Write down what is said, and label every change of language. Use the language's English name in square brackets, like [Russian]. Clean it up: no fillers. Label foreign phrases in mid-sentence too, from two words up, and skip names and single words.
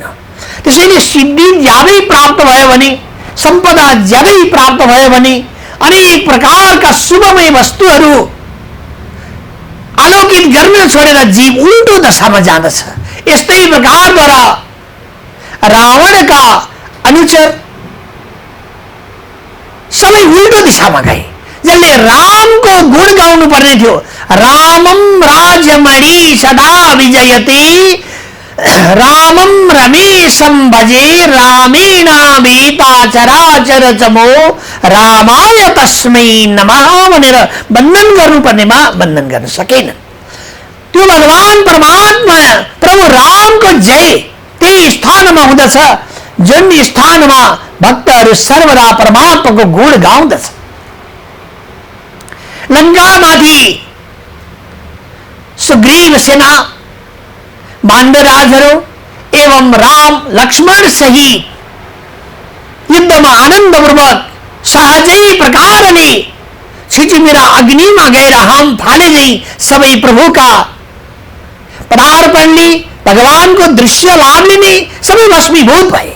[Nepali] त्यसैले सिद्धि ज्यादै प्राप्त भयो भने, सम्पदा ज्यादै प्राप्त भयो भने अनेक प्रकारका शुभमय वस्तुहरू आलोकित गर्न छोडेर जीव उल्टो दशामा जाँदछ। यस्तै प्रकारद्वारा रावणका अनुचर सबै उल्टो दिशामा गए, जसले रामको गुण गाउनु पर्ने थियो। [Sanskrit] रामम राजमणि सदा विजयते, रामम रमेशम भजे, रामेणाभिता चराचर चमो, रामाय तस्मै नमः [Nepali] भनेर वन्दन गर्नुपर्नेमा वन्दन गर्न सकेन। त्यो भगवान परमात्मा प्रभु रामको जय त्यही स्थानमा हुँदछ जुन स्थानमा भक्तहरू सर्वदा परमात्माको गुण गाउँदछ। लंकामाथि सुग्रीव सेना, वानरराजहरू एवं राम लक्ष्मण सहित युद्धमा आनन्दपूर्वक सहजै प्रकारले छिचिमेरा अग्निमा गएर हम फाले झै सबै प्रभुका पदार्पणले भगवानको दृश्य लाभ लिने सबै भस्मीभूत भए।